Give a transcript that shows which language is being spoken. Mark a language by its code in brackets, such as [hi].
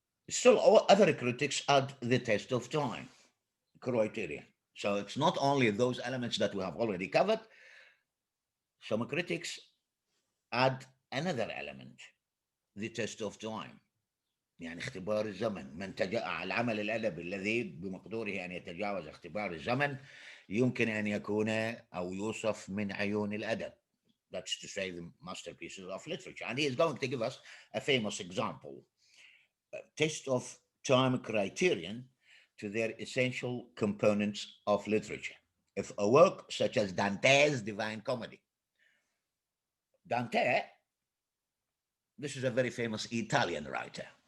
[en] Still, all other critics add the test of time criteria. So it's not only those elements that we have already covered. Some critics add another element, the test of time. [ar] يعني اختبار الزمن. العمل الأدبي الذي بمقدوره أن يتجاوز اختبار الزمن يمكن أن يكون أو يوصف من عيون الأدب. [en] That's to say, the masterpieces of literature. And he is going to give us a famous example, a test of time criterion to their essential components of literature. If a work such as Dante's Divine Comedy, Dante, this is a very famous Italian writer.